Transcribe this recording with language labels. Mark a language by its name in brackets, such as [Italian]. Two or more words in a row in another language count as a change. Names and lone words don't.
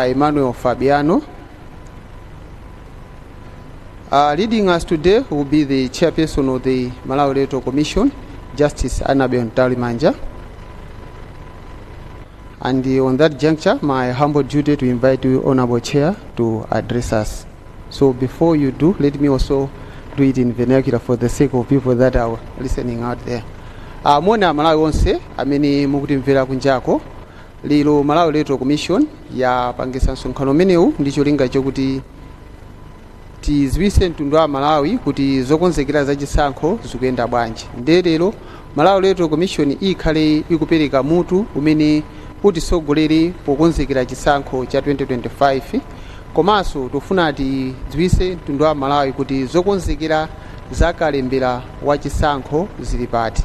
[English] Emmanuel Fabiano. Leading us today will be the chairperson of the Malawi Electoral Commission, Justice Annabel Ntalimanja. And on that juncture, my humble duty to invite you, Honorable Chair, to address us. So before you do, let me also do it in vernacular for the sake of people that are listening out there. [Nyanja] Mona Malawi onse amene mukutimvera kunjako, lero Malawi Electoral Commission ya pangisa msonkhano umenewu ndi cholinga chokuti tiziwise mtundu wa Malawi kuti zokonzekera za chisankho zikuyenda bwanji. Lero Malawi Electoral Commission ikhale ikupereka mutu umene utisogolere pokonzekera chisankho cha 2025, komanso tofuna tiziwise mtundu wa Malawi kuti zokonzekera zakalembera wa chisankho zili pati.